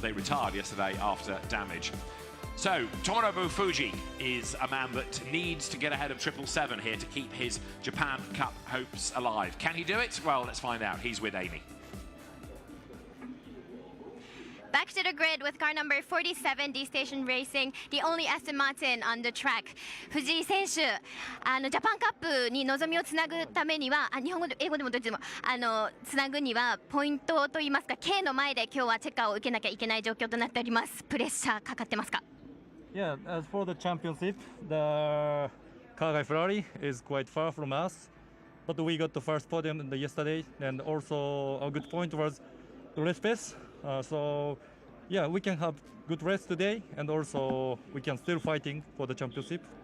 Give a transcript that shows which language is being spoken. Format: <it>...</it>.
<en>They retired yesterday after damage. So, Tomonobu Fuji is a man that needs to get ahead of 777 here to keep his Japan Cup hopes alive. Can he do it? Well, let's find out. He's with Amy. Back Back to the grid with car number 47, D Station Racing, the only Aston Martin on the track.</en> <ja>藤井選手、ジャパンカップに望みをつなぐためには、日本語で英語でもどっちでもつなぐにはポイントといいますか、K の前で今日はチェッカーを受けなきゃいけない状況となっております。プレッシャーかかってますか？</ja> <en>Yeah, as for the championship, the Kagai Ferrari is quite far from us, but we got the first podium yesterday, and also a good point was the race pace. So, yeah, we can have good race today, and also we can still fighting for the championship.</en>